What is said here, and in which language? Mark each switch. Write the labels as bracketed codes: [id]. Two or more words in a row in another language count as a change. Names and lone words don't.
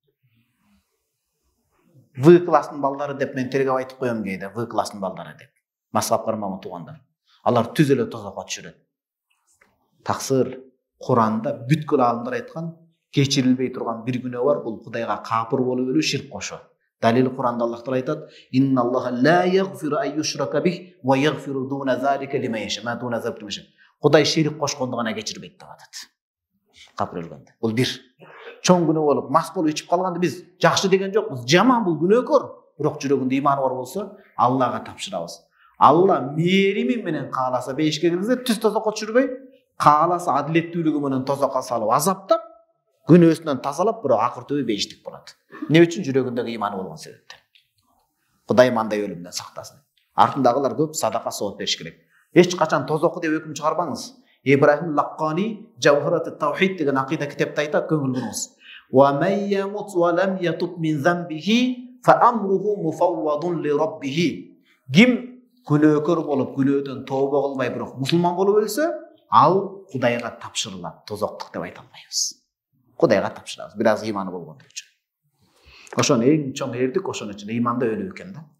[ky] В класстын балдары деп мен тергеп айтып коем кейде, В класстын балдары деп. Мазхаб кармаган туугандар. Алар түз эле тозокко түшүрөт. Таксыр Куранда бүткүл алымдар айткан, кечирилбей турган бир күнөө бар, бул Кудайга капыр болуп өлүү, ширк кошуу. Далил Куранда Аллах Таала айтат: [ar] "إن الله لا يغفر أن يشرك به ويغفر دون ذلك لمن يشاء." ما دون ذلك لمن يشاء. [ky] Кудай ширк кошконду гана кечирбейт деп атат. Капыр өлгөндө. Бул бир. Чоң күнөө болуп, мас болуп ичип калганды биз жакшы деген жокпуз. Жаман, бул күнөөкөр. Бирок жүрөгүндө иманы бар болсо, Аллага тапшырабыз. Алла мээрими менен кааласа бейишке киргизет, түз тозокко түшүрбөй, кааласа адилеттүүлүгү менен тозокко салып, азаптап, күнөөсүнөн тазалап, бирок акыр түбү бейиштик болот. Эмне үчүн? Жүрөгүндөгү иманы болгон себептен. Кудай мындай өлүмдөн сактасын. Артындагылар көп садака сооп бериш керек. Эч качан тозокко деп өкүм чыгарбаңыз. Ибрахим Лаккани Жавхарат ат-Таухид деген акыйда китепте айтат, көңүл буруңуз. [ar] ومن يمت ولم يتب من ذنبه فأمره مفوض لربه. [ky] Ким күнөөкөр болуп, күнөөдөн тобо кылбай, бирок мусулман болуп өлсө, ал Кудайга тапшырылат. Тозоктук деп айта албайбыз. Кудайга тапшырабыз, бир аз иманы болгондор үчүн. Ошону эң чоң эрдик ошон үчүн иманда өлүү экен да.